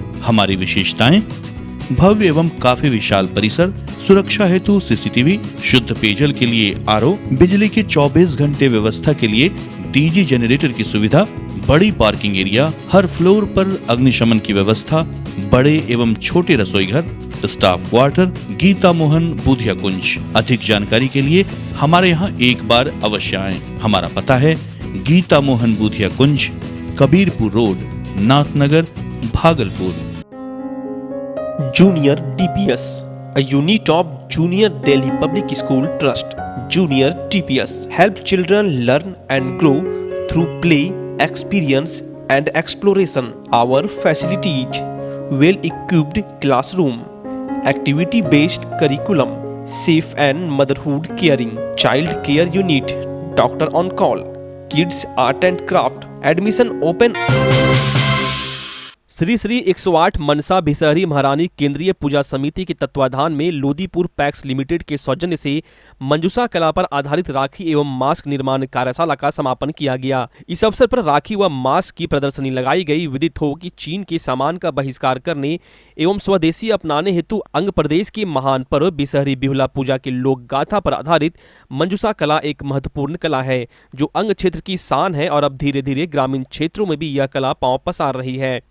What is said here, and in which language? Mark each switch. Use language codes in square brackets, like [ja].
[hi] हमारी विशेषताएं: भव्य एवं काफी विशाल परिसर, सुरक्षा हेतु सीसीटीवी, शुद्ध पेयजल के लिए आरओ, बिजली की 24 घंटे व्यवस्था के लिए डीजी जनरेटर की सुविधा, बड़ी पार्किंग एरिया, हर फ्लोर पर अग्निशमन की व्यवस्था, बड़े एवं छोटे रसोई घर, स्टाफ क्वार्टर। गीता मोहन बुधिया कुंज। अधिक जानकारी के लिए हमारे यहाँ एक बार अवश्य आएं। हमारा पता है गीता मोहन बुधिया कुंज, Kabirpur road, Nathnagar, Bhagalpur. [en] Junior DPS, a unit of Junior Delhi Public School Trust. Junior DPS help children learn and grow through play, experience and exploration. Our facilities: well-equipped classroom, activity-based curriculum, safe and motherhood caring, child care unit, doctor on call, kids art and craft. Admission open. [hi] Shri Shri 108 मनसा भिसहरी महारानी केंद्रीय पूजा समिति के तत्वाधान में Lodipur PACS limited के सौजन्य से मंजूषा कला पर आधारित राखी एवं मास्क निर्माण कार्यशाला का समापन किया गया। इस अवसर पर राखी व मास्क की प्रदर्शनी लगाई गई। विदित हो कि चीन के सामान का बहिष्कार करने एवं स्वदेशी अपनाने हेतु अंग प्रदेश के महान पर्व बिसहरी बिहुला पूजा के लोक गाथा पर आधारित मंजूषा कला एक महत्वपूर्ण कला है जो अंग क्षेत्र की शान है और अब धीरे धीरे ग्रामीण क्षेत्रों में भी यह कला पांव पसार रही है।